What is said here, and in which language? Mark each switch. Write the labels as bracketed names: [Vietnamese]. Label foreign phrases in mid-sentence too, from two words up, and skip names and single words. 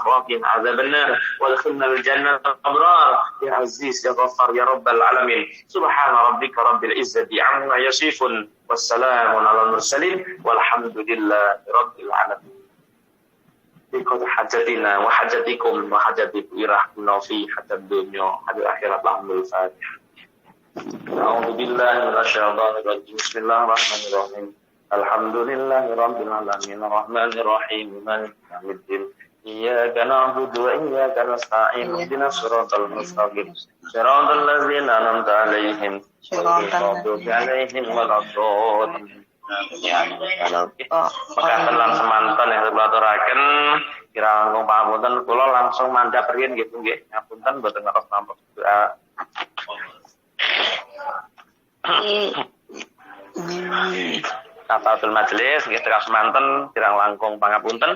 [Arabic] وقنا عذاب النار وادخلنا الجنة الأبرار يا عزيز يا غفار يا رب العالمين سبحان ربك رب العزة عما يصفون والسلام على المرسلين والحمد لله رب العالمين بقضاء حاجتنا وحاجتكم وحاجتكم إرحمنا في حتى الدنيا حتى الآخرة لهم الفاتحة أعوذ بالله من الشيطان الرجيم بسم الله الرحمن الرحيم الحمد لله رب العالمين الرحمن الرحيم مالك يوم الدين. إياك نعبد وإياك نستعين اهدنا الصراط المستقيم صراط الذين أنعمت عليهم غير المغضوب عليهم ولا الضالين. [Javanese] Mekaten lan semanten yang diaturaken kirang langkung pangapunten kula langsung mandhap riyin nggih Bu nggih. Ngapunten mboten ngertos nampa doa. Tafatul majelis nggih tegas semanten kirang langkung pangapunten.